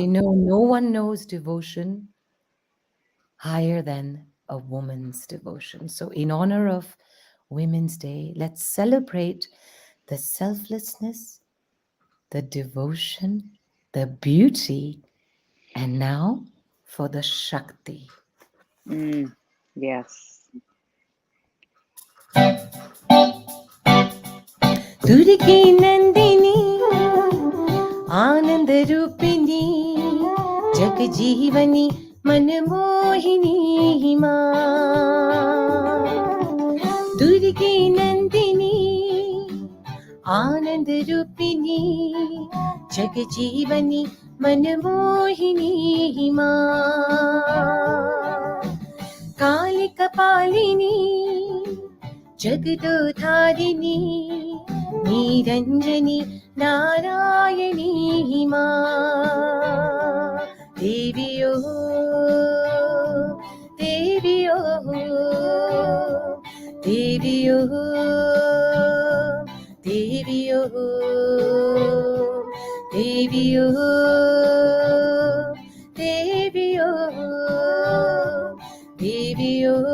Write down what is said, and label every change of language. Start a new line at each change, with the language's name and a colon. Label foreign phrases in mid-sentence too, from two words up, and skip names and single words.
English: they know no one knows devotion higher than a woman's devotion. So, in honor of Women's Day, let's celebrate the selflessness, the devotion, the beauty, and now for the Shakti. Yes.
Hindi: दुर्गि नन्दिनि, आनन्द रूपिणि, जग जीवनि, मनमोहिनि माँ. दुर्गि नन्दिनि, आनन्द रूपिणि, जग जीवनि, मनमोहिनि माँ. काली कपालिनी, जगदोद्धारिणी, निरंजनी, नारायणी माँ. देवी ओ, देवी ओ, देवी ओ, देवी ओ, देवी ओ, देवी ओ, देवी ओ,